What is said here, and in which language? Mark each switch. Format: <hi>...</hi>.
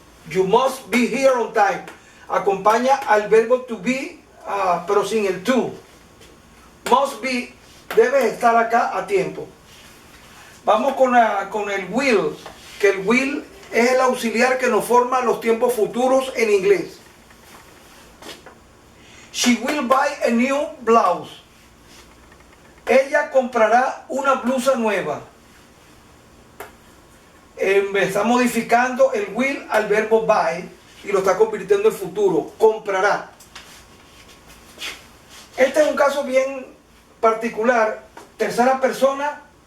<en>You must be here on time.</en> <es>Acompaña al verbo</es> <en>to be,</en> <es>pero sin el</es> <en>to. Must be,</en> <es>debes estar acá a tiempo. Vamos con el will, que el will es el auxiliar que nos forma los tiempos futuros en inglés.</es> <en>She will buy a new blouse.</en> <es>Ella comprará una blusa nueva. Está modificando el will al verbo buy y lo está convirtiendo en futuro. Comprará. Este es un caso bien particular. Tercera persona.</es>